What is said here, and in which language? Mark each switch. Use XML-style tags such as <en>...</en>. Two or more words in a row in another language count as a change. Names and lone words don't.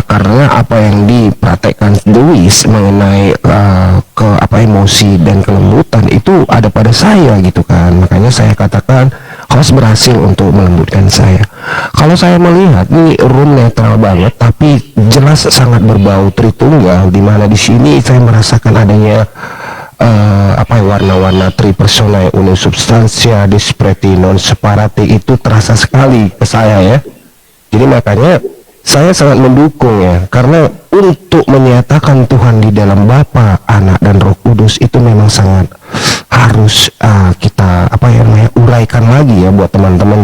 <id>Karena apa yang dipraktekkan Dewi mengenai emosi dan kelembutan itu ada pada saya gitu kan. Makanya saya katakan host berhasil untuk melembutkan saya. Kalau saya melihat ini room netral banget, tapi jelas sangat berbau Tritunggal, di mana di sini saya merasakan adanya warna-warna</id> <la>tripersona unum substantia dispreti non separate</la> <id>itu terasa sekali ke saya ya. Jadi makanya saya sangat mendukung ya, karena untuk menyatakan Tuhan di dalam Bapa, Anak dan Roh Kudus itu memang sangat harus kita uraikan lagi ya buat teman-teman.</id>